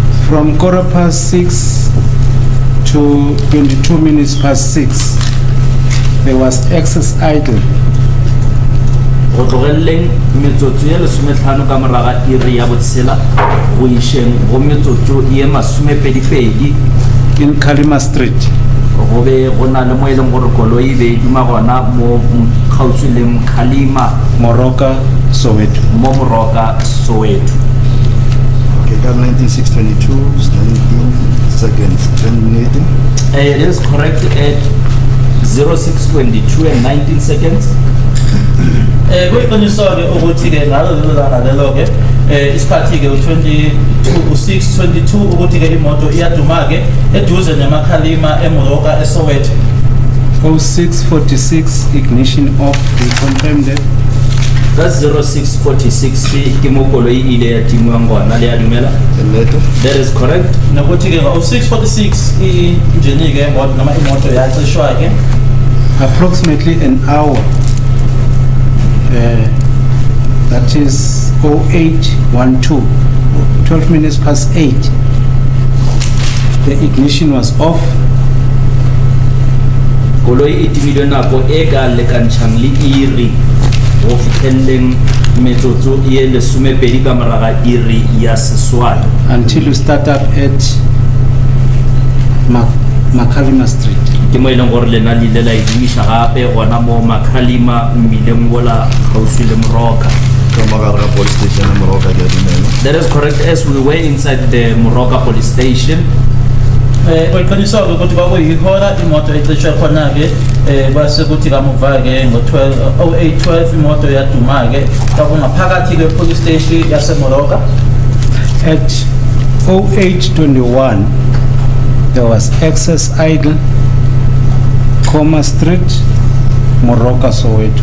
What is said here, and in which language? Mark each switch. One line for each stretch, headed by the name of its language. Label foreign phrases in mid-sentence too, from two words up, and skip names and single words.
English: From 6:15 to 6:22, there was excess idle.
Northern Sotho: Go tlogelleng metsotso ya lesometlhano ka moraga iri ya botshela go išeng go metsotso ye masomepedipedi
English: in Kalima Street.
Northern Sotho: go be go na le mo e leng gore koloi be duma gona mo kgauswi le Mkhalima
English: Moroka, Soweto.
Northern Sotho: mo Moroka Soweto.
English: Okay, got 19:6:22, 19 seconds, 10 minutes. It is correct at 06:22 and 19 seconds.
Zulu: Kuyiqiniswa-ke ukuthi-ke ngalo lelo-ke isikhathi-ke u-6:22 ukuthi-ke imoto iyaduma-ke eduze nemakhalima eMoroka eSoweto.
English: 06:46 ignition off. We confirmed that.
Northern Sotho: Ka 06:46 ke mo koloi e ile ya timwang gona le ya dumela.
English: That is correct.
Zulu: Nokuthi-ke ngo-6:46 i-injini-ke noma imoto yacishwa-ke.
English: Approximately an hour. That is 08:12, 12 minutes past 8. The ignition was off.
Northern Sotho: Koloi e timilwe nako e ka lekantšhang le iri go fitlheleleng metsotso ye lesomepedi ka moraga iri ya seswai.
English: Until you start up at Makhalima Street.
Northern Sotho: Ke mo e leng gore lena le ile la e dumiša gape gona mo Makhalima mmileng wola kgauswi le Moroka.
English: Police station in Moroka. That is correct. As we were inside the Moroka police station,
Zulu: Kuyiqiniswa-ke ukuthi kwakuyihora imoto ecishwe khona-ke base kuthi kamuva-ke ngo-08:12 imoto yaduma-ke kwakungaphakathi-ke
English: police station
Zulu: yaseMoroka.
English: At 08:21, there was excess idle, Koma Street, Moroka, Soweto.